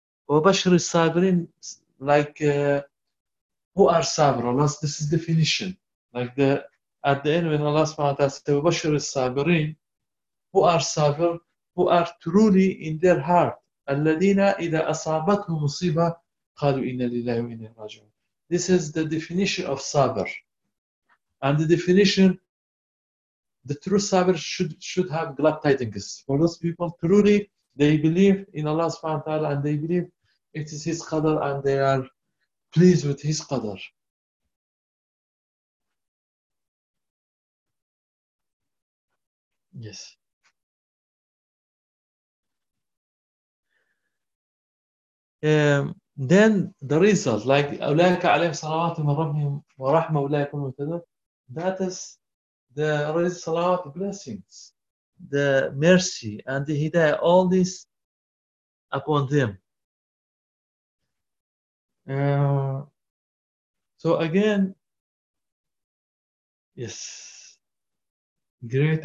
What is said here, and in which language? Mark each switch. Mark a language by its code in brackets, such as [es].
[ar] وبشر الصابرين, [en] like who are sabr? Allah, this is definition. Like the at the end when Allah subhanahu wa ta'ala says [ar] وبشر الصابرين, [en] who are sabr? Who are truly in their heart? [ar] الذين إذا أصابتهم مصيبة قالوا إن لله وإنا إليه راجعون. [en] This is the definition of sabr. And the definition, the true sabr should have glad tidings. For those people truly they believe in Allah subhanahu wa ta'ala and they believe it is his qadr and they are pleased with his qadr. Yes. Then the result, like [ar] أُولَٰئِكَ عَلَيْهِمْ صَلَوَاتٌ مِنْ رَبِّهِمْ وَرَحْمَةٌ أُولَٰئِكَ هُمُ الْمُهْتَدُونَ. [en] That is the salawat blessings, the mercy and the hidayah, all this upon them. So again, yes, great.